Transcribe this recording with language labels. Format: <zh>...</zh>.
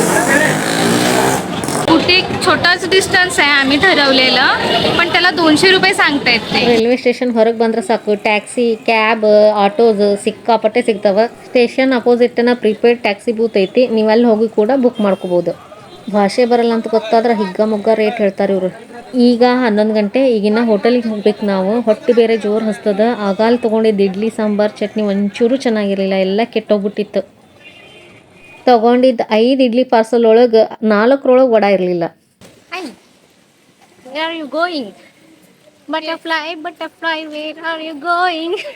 <mr>एक छोटाच डिस्टन्स आहे आम्ही ठरवलेलं, पण त्याला 200 रुपये सांगतायत ते.</mr> <kn>ರೈಲ್ವೆ ಸ್ಟೇಷನ್ ಹೊರಗೆ ಬಂದ್ರೆ ಸಾಕು, ಟ್ಯಾಕ್ಸಿ, ಕ್ಯಾಬ್, ಆಟೋಸ್ ಸಿಕ್ಕಾಪಟ್ಟೆ ಸಿಗ್ತಾವ. ಸ್ಟೇಷನ್ ಅಪೋಸಿಟ್ನ ಪ್ರಿಪೇಡ್ ಟ್ಯಾಕ್ಸಿ ಬೂತ್ ಐತಿ. ನೀವು ಅಲ್ಲಿ ಹೋಗಿ ಕೂಡ ಬುಕ್ ಮಾಡ್ಕೋಬೋದು. ಭಾಷೆ ಬರಲ್ಲ ಅಂತ ಗೊತ್ತಾದ್ರೆ ಹಿಗ್ಗ ಮುಗ್ಗ ರೇಟ್ ಹೇಳ್ತಾರೆ ಇವರು. ಈಗ 11 ಗಂಟೆ. ಈಗಿನ ಹೋಟೆಲಿಗೆ ಹೋಗ್ಬೇಕು ನಾವು. ಹೊಟ್ಟೆ ಬೇರೆ ಜೋರು ಹಸ್ತದ. ಆಗಾಲ್ ತೊಗೊಂಡಿದ್ದು ಇಡ್ಲಿ ಸಾಂಬಾರು ಚಟ್ನಿ ಒಂಚೂರು ಚೆನ್ನಾಗಿರಲಿಲ್ಲ, ಎಲ್ಲ ಕೆಟ್ಟೋಗ್ಬಿಟ್ಟಿತ್ತು. ತೊಗೊಂಡಿದ್ದು 5 ಇಡ್ಲಿ ಪಾರ್ಸಲ್ ಒಳಗೆ 4 ವಡ ಇರಲಿಲ್ಲ.</kn> <en>Where are you going? Butterfly, butterfly, where are you going?</en>